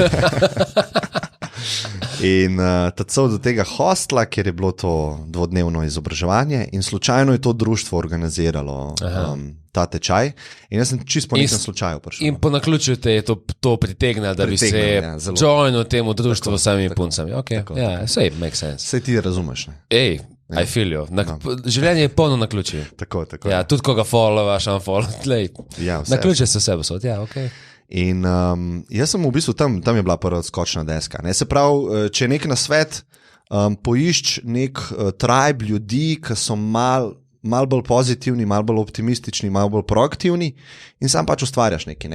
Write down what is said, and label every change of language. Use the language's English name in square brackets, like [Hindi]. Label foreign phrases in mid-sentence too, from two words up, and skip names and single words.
[Slovenian] In tacel do tega hostla, kjer je bilo to dvodnevno izobraževanje in slučajno je to društvo organiziralo ta tečaj in jaz sem čisto po nekem slučaju prišel. In po naključju te je to pritegnilo, da bi se joinil temu društvu s samimi puncami. Sej, [English] make sense. [Slovenian] Sej ti razumeš, ne? [English] I feel you. [Slovenian] Življenje je polno naključij. Tako. Ja, tudi koga followaš, unfollow. Naključje se vse posod, In jaz sem v bistvu tam je bila prva odskočna deska. Ne? Se pravi, če je nek nasvet, poišč nek tribe ljudi, ki so mal bolj pozitivni, mal bolj optimistični, mal bolj proaktivni in sam pač ustvarjaš nekaj, ne?